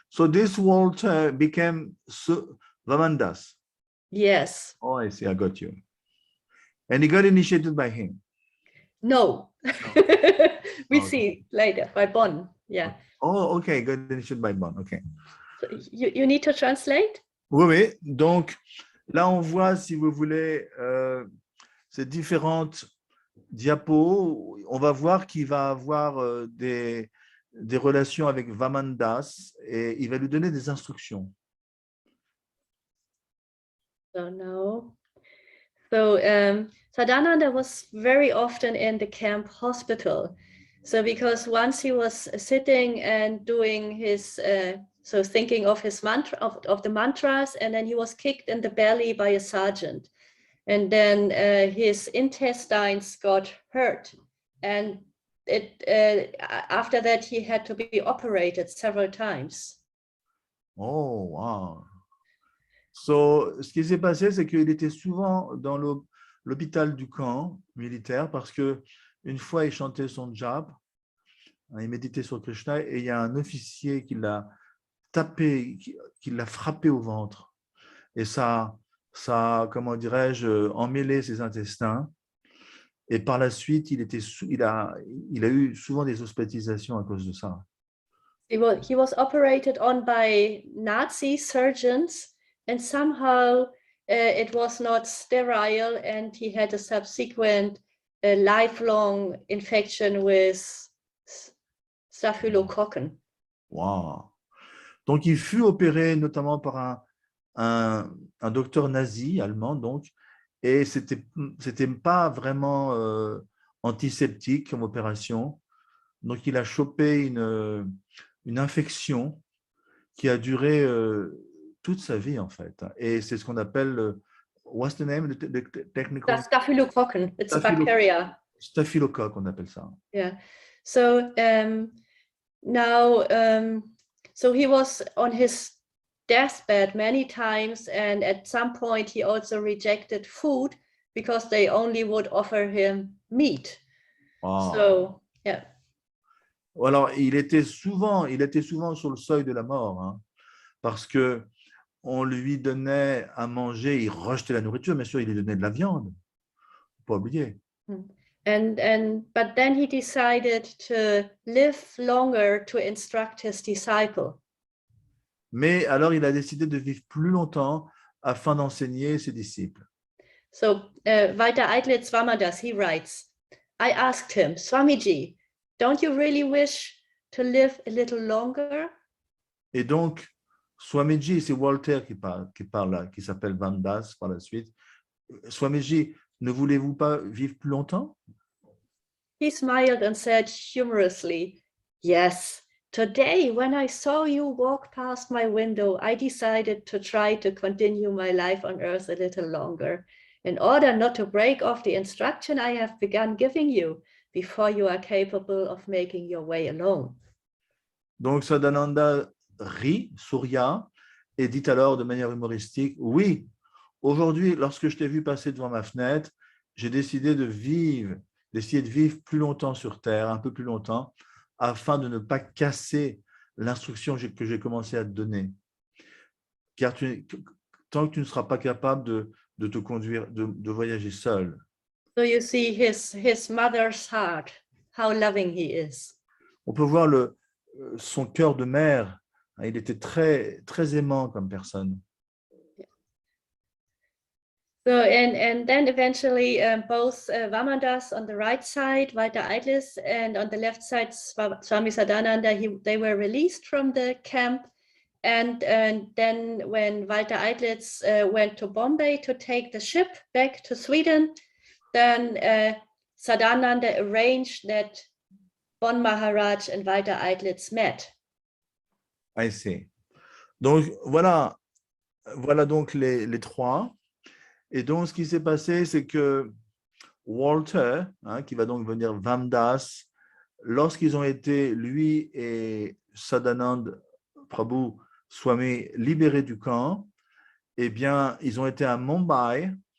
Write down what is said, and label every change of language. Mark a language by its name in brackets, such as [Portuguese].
[English] So this Walter became Vamandas. Yes. Oh, I see. I got you. And he got initiated by him. No. We Okay. see later by Bonn. Yeah. Oh, okay. Got initiated by Bonn. Okay. So you need to translate? [French] Oui, oui. Donc, là, on voit, si vous voulez, ces différentes diapos. On va voir qu'il va avoir des relations avec Vamandas et il va lui donner des instructions. [English] So no. So Sadananda was very often in the camp hospital. So because once he was sitting and doing his, so thinking of his mantra, of the mantras, and then he was kicked in the belly by a sergeant. And then his intestines got hurt. And after that, he had to be operated several times. Oh, wow. [French] So, ce qui s'est passé, c'est qu'il était souvent dans l'hôpital du camp militaire parce que une fois, il chantait son jap, il méditait sur Krishna et il y a un officier qui l'a tapé, qui l'a frappé au ventre. Et ça, comment dirais-je, emmêlé ses intestins. Et par la suite, il a eu souvent des hospitalisations à cause de ça. [English] He was operated on by Nazi surgeons, and somehow it was not sterile, and he had a subsequent lifelong infection with staphylococcus. Wow. [French] Donc, il fut opéré notamment par un docteur nazi, allemand, donc, et c'était pas vraiment antiseptique comme opération. Donc, il a chopé une infection qui a duré toute sa vie, en fait. Et c'est ce qu'on appelle, [English] what's the name? The technical... Staphylococcus, it's a bacteria. [French] Staphylocoque, on appelle ça. [English] Yeah. So now, so he was on his deathbed many times, and at some point he also rejected food because they only would offer him meat. Wow. So, yeah. [French] Alors, il était souvent sur le seuil de la mort, hein, parce que on lui donnait à manger, il rejetait la nourriture, bien sûr, il lui donnait de la viande, faut pas oublier. [English] But then he decided to live longer to instruct his disciple. [French] Mais alors, il a décidé de vivre plus longtemps afin d'enseigner ses disciples. [English] So, Walter Eitlitz Vamandas, he writes, I asked him, Swamiji, don't you really wish to live a little longer? [French] Et donc, Swamiji, c'est Walter qui parle là, qui s'appelle Vamandas par la suite. Swamiji, ne voulez-vous pas vivre plus longtemps? [English] He smiled and said humorously, yes, today when I saw you walk past my window, I decided to try to continue my life on earth a little longer, in order not to break off the instruction I have begun giving you before you are capable of making your way alone. [French] Donc, Sadananda rit, souria, et dit alors de manière humoristique, oui, aujourd'hui, lorsque je t'ai vu passer devant ma fenêtre, j'ai décidé d'essayer de vivre plus longtemps sur Terre, un peu plus longtemps, afin de ne pas casser l'instruction que j'ai commencé à te donner. Car tant que tu ne seras pas capable de te conduire, de voyager seul. [English] So you see his mother's heart, how loving he is. [French] On peut voir son cœur de mère. Il était très, très aimant comme personne. [English] So and then eventually both Vamandas on the right side, Walter Eitlis, and on the left side Swami Sadananda, they were released from the camp. And then when Walter Eitlis went to Bombay to take the ship back to Sweden, then Sadananda arranged that Bon Maharaj and Walter Eitlis met. I see. [French] Donc voilà donc les trois. Et donc ce qui s'est passé, c'est que Walter, qui va donc venir Vamdas, lorsqu'ils ont été, lui et Sadananda Prabhu Swami, libérés du camp, eh bien, ils ont été à Mumbai.